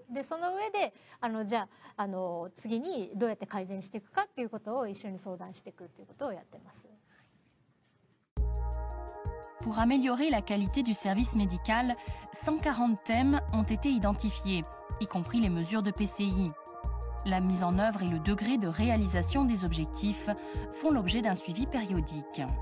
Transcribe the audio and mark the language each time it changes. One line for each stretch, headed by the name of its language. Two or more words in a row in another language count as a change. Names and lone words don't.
Japanese: でその上でじゃあ次にどうやって改善していくかっていうことを一緒に相談していくっていうことをやってます。
French: Pour améliorer la qualité du service médical, 140 thèmes ont été identifiés, y compris les mesures de PCI. La mise en œuvre et le degré de réalisation des objectifs font l'objet d'un suivi périodique.